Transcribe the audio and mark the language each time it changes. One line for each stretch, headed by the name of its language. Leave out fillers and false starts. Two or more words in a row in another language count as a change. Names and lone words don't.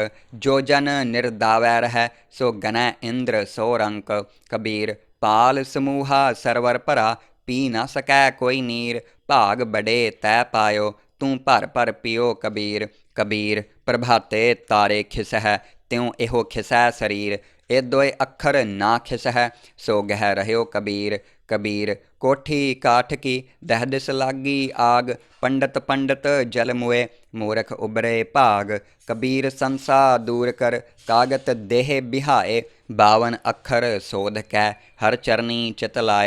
Hindi: जो जन निर्दावै रह, सो गनै इंद्र सो रंक। कबीर पाल समूहा सरवर भरा, पी न सकै कोई नीर। भाग बड़े तै पायो, तू भर भर पियो कबीर। कबीर प्रभाते तारे खिसै, त्यों एहो खिसै शरीर। इह दोए अक्खर ना खिसहि, सो गहि रहिओ कबीर। कबीर कोठी काठ की दहि-दिस लागी आग, पंडत पंडत जल मुए मूरख उबरे भाग। कबीर संसा दूर कर कागत देह बिहाए, 52 अक्खर सोध कै हर चरनी चित लाए।